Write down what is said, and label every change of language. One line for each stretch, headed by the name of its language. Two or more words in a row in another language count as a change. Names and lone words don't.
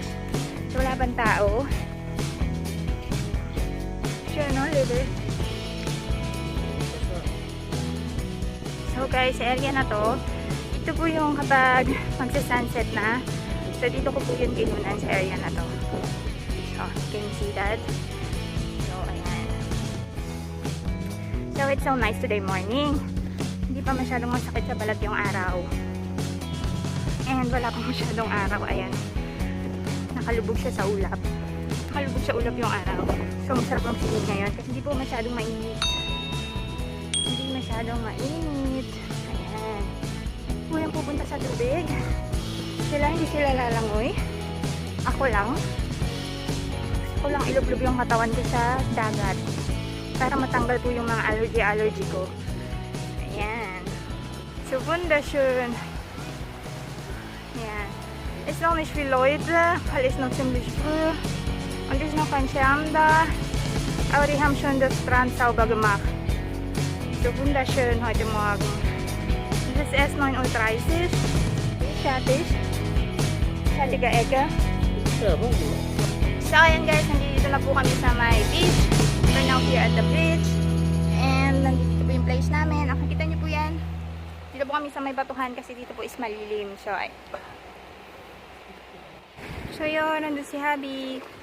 Filipino: So wala pang tao.
English: Sure no,
Filipino: liver? So guys, sa area na to, ito po yung kapag magsa-sunset na. So dito ko po yung kinunan sa area na to.
English: So, can you see that? So, ayan. So, it's so nice today morning.
Filipino: Hindi pa masyadong masakit sa balat yung araw. And wala pa masyadong araw. Ayan. Nakalubog siya sa ulap. Nakalubog sa ulap yung araw. So, masarap ang sinig ngayon kasi hindi po masyadong mainit. Hindi masyadong mainit. Ayan. Walang pupunta sa tubig. Hindi sila lalangoy. Ako lang ilublob yung katawan ko sa dagat para matanggal po yung mga allergy ko. Ayan.
German: So, wunderschön.
Filipino: Ayan.
German: Ist noch nicht viele Leute, weil es noch ziemlich früh und ist noch kein Schirm da. Aber die haben schon das Strand sauber gemacht. So wunderschön heute Morgen. Es ist erst 9:30 Uhr. Fertig. Fertige Ecke.
Filipino: So ayan guys, nandito na po kami sa
English: my beach. We're now here at the beach.
Filipino: And nandito po yung place namin. Nakikita niyo po yan. Dito po kami sa may batuhan kasi dito po is malilim. So yun, nandun si Habi.